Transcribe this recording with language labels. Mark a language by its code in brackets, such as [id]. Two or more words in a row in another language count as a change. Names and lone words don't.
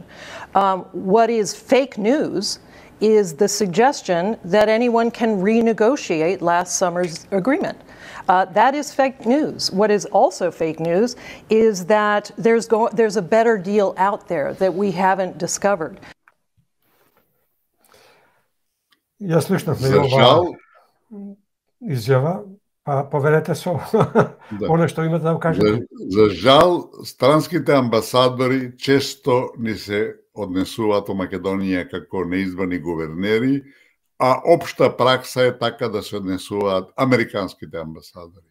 [en] What is fake news is the suggestion that anyone can renegotiate last summer's agreement. That is fake news. What is also fake news is that there's a better deal out there that we haven't discovered. [mk] Ја слушнавме ова изјава, поверете со оно што имате да кажете. За жал, странските амбасадори често ни се однесуваат во Македонија како неизбрани гувернери, а општа пракса е така да се однесуваат американските амбасадори.